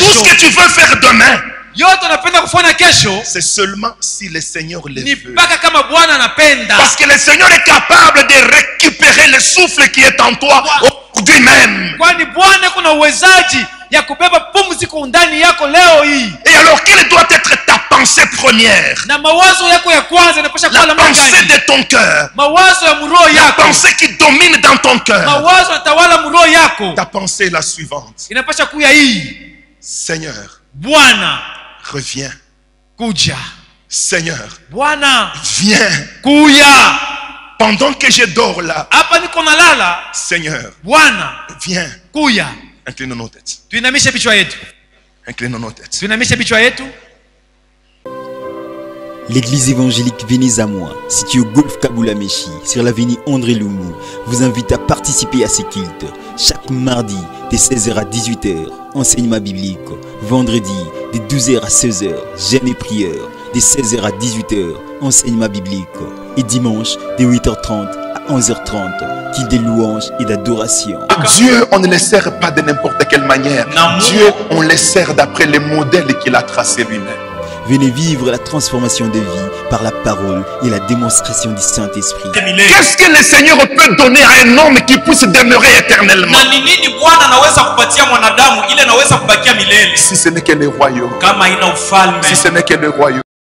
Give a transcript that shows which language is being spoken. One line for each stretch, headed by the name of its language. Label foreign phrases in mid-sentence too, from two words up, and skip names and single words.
Swahili: kesho.
French: ce que tu veux faire demain,
Swahili: Yote unapenda kufanya kesho
French: c'est seulement si le Seigneur le
Swahili: ni
French: veut.
Swahili: mpaka kama Bwana anapenda.
French: Parce que le Seigneur est capable de récupérer le souffle qui est en toi aujourd'hui même.
Swahili: Kwani Bwana kuna uwezaji ya kubeba pumziko ndani yako leo hii.
French: Et alors, quelle doit être ta pensée première?
Swahili: Na mawazo yako ya kwanza inapasha kuwa
French: La
Swahili: namna
French: pensée
Swahili: gani?
French: de ton cœur.
Swahili: Mawazo ya mroho
French: La
Swahili: yako.
French: pensée qui domine dans ton cœur.
Swahili: Mawazo yanatawala mroho yako.
French: Ta pensée est la suivante.
Swahili: Inapasha kuya hii.
French: Seigneur,
Swahili: Bwana
French: reviens.
Swahili: kuja.
French: Seigneur,
Swahili: Bwana
French: viens.
Swahili: kuya.
French: Pendant que je dors là,
Swahili: Hapa niko nalala.
French: Seigneur,
Swahili: Bwana
French: viens.
Swahili: kuya.
French: Inclinons nos têtes.
Swahili: Tuinamishe vichwa yetu.
French: Inclinons nos têtes.
Swahili: Tuinamishe vichwa yetu.
French: L'église évangélique Venez à moi, située au Golf Kaboula-Méchi, sur l'avenue André Loumou, vous invite à participer à ces cultes. Chaque mardi, de 16h à 18h, enseignement biblique. Vendredi, de 12h à 16h, jeûne et prière. De 16h à 18h, enseignement biblique. Et dimanche, de 8h30 à 11h30, culte de louanges et d'adoration. Dieu, on ne le sert pas de n'importe quelle manière. Dieu, on le sert d'après les modèles qu'il a tracés lui-même. Venez vivre la transformation de vie par la parole et la démonstration du Saint-Esprit. Qu'est-ce que le Seigneur peut donner à un homme qui puisse demeurer éternellement?
Swahili: Na ni nini Bwana anaweza kupatia mwanadamu ile anaweza kubakia milele
French: Si ce n'est que le royaume.
Swahili: kama ina ufalme?
French: Si ce n'est que le royaume.